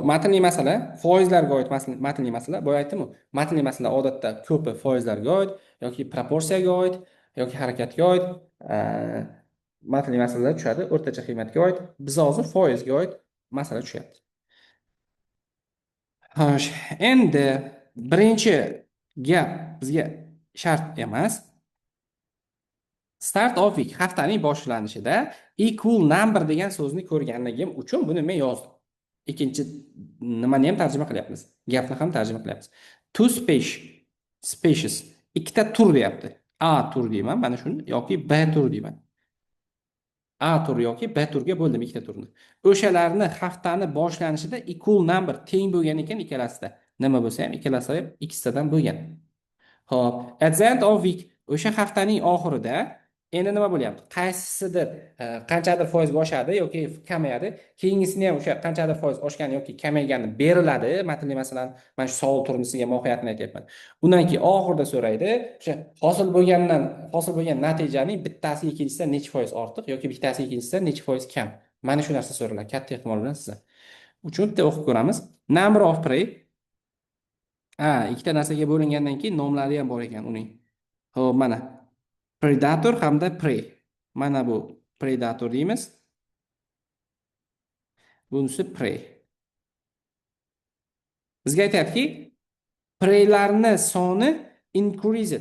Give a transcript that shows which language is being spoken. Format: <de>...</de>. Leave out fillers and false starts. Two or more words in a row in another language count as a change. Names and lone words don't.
<uz>Matnli masala, foizlarga oid matnli masala. Boya aytdim-ku, matnli masala odatda ko'pi foizlarga oid yoki proporsiyaga oid yoki harakatga oid matnli masalalar tushadi, o'rtacha qiymatga oid. Biz hozir foizga oid masala tushyapti. Xo'sh, endi birinchi gap bizga shart emas.</uz> <en>Start of week</en> <uz>haftaning boshlanishida</uz> <en>equal number</en> <uz>degan so'zni ko'rganligim uchun buni men yozdim. Ikkinchi nimani ham tarjima qilyapmiz. Gapni ham tarjima qilyapmiz.</uz> <en>Two species.</en> <uz>Ikkita tur deyapti. A tur deyman, mana shuni yoki B tur deyman. A tur yoki B turga bo'ldim ikkita turni. O'shalarni haftani boshlanishida</uz> <en>equal number</en> <uz>teng bo'lgan ekan ikkalasida. Nima bo'lsa ham ikkalasi ham ikkitadan bo'lgan. Xo'p,</uz> <en>at the end of week</en> <uz>o'sha haftaning oxirida endi nima bo'lyapti? Qaysisidir qanchadir foiz oshadi yoki kamayadi. Keyingisini ham o'sha qanchadir foiz oshgani yoki kamaygani beriladi. Matnli masalan, mana shu savol turnisiga mohiyatini aytyapman. Undan keyin oxirida so'raydi, o'sha hosil bo'lgan natijaning bittasiga ikkinchisidan necha foiz ortiq yoki bittasiga ikkinchisidan necha foiz kam. Mana shu narsa so'raladi katta ehtimol bilan sizdan. Uchinchi o'qib ko'ramiz.</uz> <en>Number of prey.</en> <uz>Ikkita narsaga bo'lingandan keyin nomlari ham bor ekan uning. Xo'p, mana predator hamda prey. Mana bu predator deymiz. Bunisi prey. Bizga aytayaptiki, preylarning soni increased.</uz>